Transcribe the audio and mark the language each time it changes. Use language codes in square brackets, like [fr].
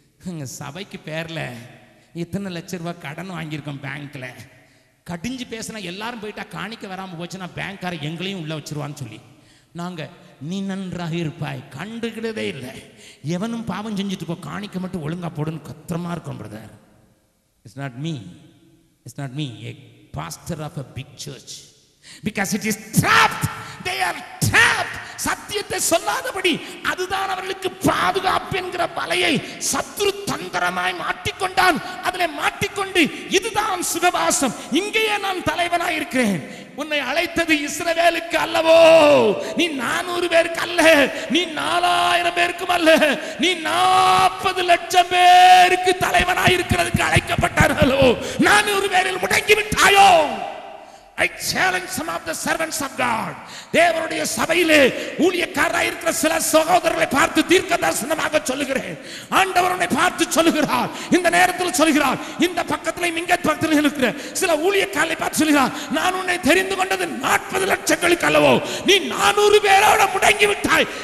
[ta] எங்கள் சபைக்கு பேரில் இத்தனை லட்ச ரூபா கடன் வாங்கியிருக்கோம் பேங்க்ல, கடிஞ்சு பேசினா எல்லாரும் போயிட்டா காணிக்க வராமல் போச்சுன்னா பேங்க்கார எங்களையும் உள்ள வச்சிருவான்னு சொல்லி நாங்கள், நீ நன்றாக இருப்பாய், கண்டுக்கிட்டதே இல்லை, எவனும் பாவம் செஞ்சுட்டு போ, காணிக்க மட்டும் ஒழுங்கா போடுன்னு கத்திரமா இருக்கும். [en] Brother, it's not me, pastor of a big church, because it is trapped. They are trapped. [ta] சத்தியத்தை சொல்லாதபடி அதுதான் அவர்களுக்கு பாதுகாப்பு என்கிற வலையை சத்துரு தந்திரமாய் மாட்டிக்கொண்டான். அதிலே மாட்டிக்கொண்டு இதுதான் சுகவாசம், இங்கேயே நான் தலைவனாய் இருக்கிறேன். உன்னை அழைத்தது இஸ்ரவேலுக்கு அல்லவோ, நீ 400 பேருக்கு அல்ல, நீ 4000 பேருக்கும் அல்ல, நீ 40 லட்சம் பேருக்கு தலைவனாய் இருக்கிறதுக்கு அழைக்கப்பட்டார்களோ. 400 பேரில் முடங்கி விட்டாயோ? [en] I challenge some of the servants of God. [ta] தேவனுடைய சபையிலே ஊழியக்காரராய் இருக்கிற சில சகோதரர்களை பார்த்து தீர்க்க தரிசனமாக சொல்லுகிறேன். ஆண்டவர் உன்னை பார்த்து சொல்லுகிறார், இந்த நேரத்தில் சொல்லுகிறார். இந்த பக்கத்துல இங்க பக்கத்துல இருக்கிற சில ஊழியக்காரரை பார்த்து சொல்லுகிறார், நான் உன்னை தெரிந்து கொண்டது 40 லட்சங்களுக்கு அல்லவோ, நீ 400 பேரோட முடங்கி விட்டாய்.